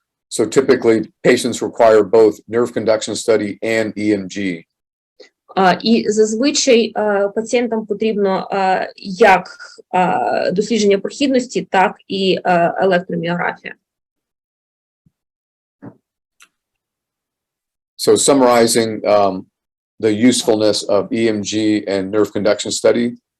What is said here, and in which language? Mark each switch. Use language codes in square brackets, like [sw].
[en] So typically patients require both nerve conduction study and EMG. [uk] І зазвичай пацієнтам потрібно як дослідження прохідності, так і електроміографія. [en] So summarizing the usefulness of EMG and nerve conduction study.